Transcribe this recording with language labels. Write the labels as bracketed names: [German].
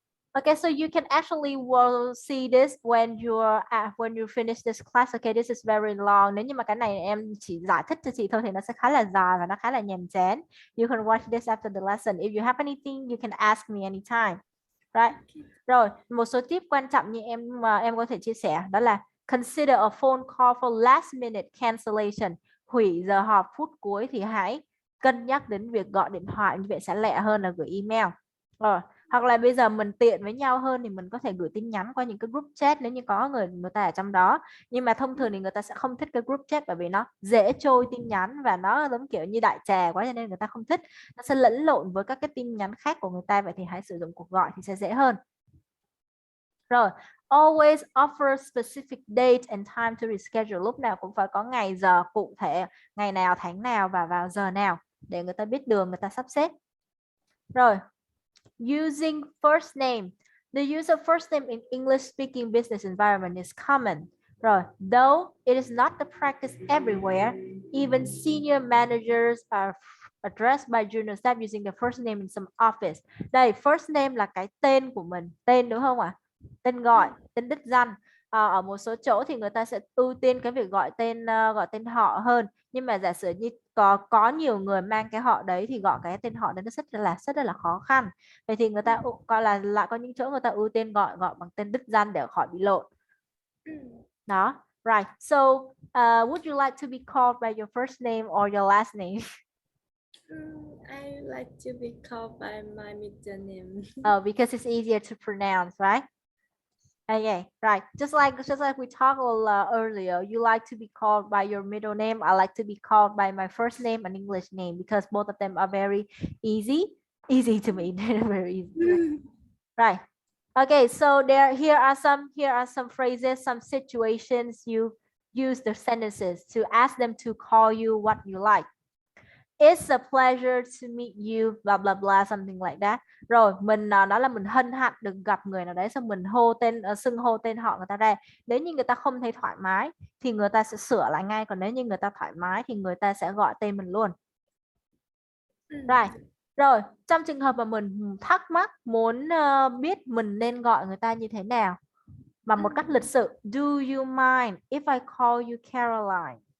[English] Okay, so you can actually will see this when you finish this class. Okay, this is very long. [Vietnamese] Nếu như mà cái này em chỉ giải thích cho chị thôi thì nó sẽ khá là dài và nó khá là nhàm chán. [English] You can watch this after the lesson. If you have anything, you can ask me anytime. Right? [Vietnamese] Rồi, một số tip quan trọng như em có thể chia sẻ đó là [English] consider a phone call for last minute cancellation. [Vietnamese] Hủy giờ họp phút cuối thì hãy cân nhắc đến việc gọi điện thoại, như vậy sẽ lẹ hơn là gửi email. Rồi. Hoặc là bây giờ mình tiện với nhau hơn thì mình có thể gửi tin nhắn qua những cái group chat nếu như có người ta ở trong đó. Nhưng mà thông thường thì người ta sẽ không thích cái group chat bởi vì nó dễ trôi tin nhắn và nó giống kiểu như đại trà quá cho nên người ta không thích. Nó sẽ lẫn lộn với các cái tin nhắn khác của người ta, vậy thì hãy sử dụng cuộc gọi thì sẽ dễ hơn. [English] Rồi, always offer specific date and time to reschedule. [Vietnamese] Lúc nào cũng phải có ngày giờ cụ thể, ngày nào, tháng nào và vào giờ nào để người ta biết đường, người ta sắp xếp. [English] Rồi. Using first name. The use of first name in English-speaking business environment is common. Rồi, though it is not the practice everywhere, even senior managers are addressed by junior staff using the first name in some office. [Vietnamese] Đây, first name là cái tên của mình, tên đúng không ạ? Tên gọi, tên đích danh. Ở một số chỗ thì người ta sẽ ưu tiên cái việc gọi tên họ hơn. Nhưng mà giả sử như có nhiều người mang cái họ đấy thì gọi cái tên họ đấy nó rất là khó khăn. Vậy thì người ta coi là lại có những chỗ người ta ưu tiên gọi bằng tên đích danh để khỏi bị lộn. Đó. Right. [English] So, would you like to be called by your first name or your last name? I like to be called by my middle name. Oh, because it's easier to pronounce, right? Okay, right. Just like we talked earlier, you like to be called by your middle name. I like to be called by my first name and English name because both of them are very easy to me. Very easy. Right. Okay, so here are some phrases, some situations you use the sentences to ask them to call you what you like. It's a pleasure to meet you, blah blah blah, something like that. [Vietnamese] Rồi mình nói là mình hân hạnh được gặp người nào đấy, xong mình xưng hô tên họ người ta ra. Nếu như người ta không thấy thoải mái thì người ta sẽ sửa lại ngay, còn nếu như người ta thoải mái thì người ta sẽ gọi tên mình luôn. Rồi trong trường hợp mà mình thắc mắc muốn biết mình nên gọi người ta như thế nào mà một cách lịch sự, [English] do you mind if I call you Caroline?